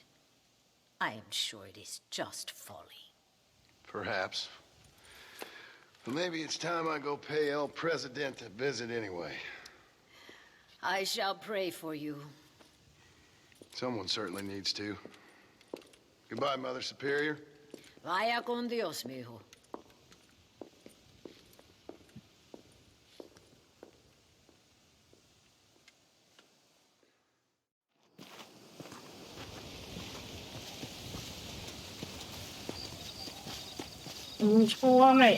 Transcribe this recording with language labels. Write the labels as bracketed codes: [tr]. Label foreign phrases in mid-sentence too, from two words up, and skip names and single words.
[en] I am sure it is just folly. Perhaps. But maybe it's time I go pay El Presidente a visit anyway. I shall pray for you. Someone certainly needs to. Goodbye, Mother Superior. [es] Vaya con Dios, mijo. [hu] Úgy hova megy?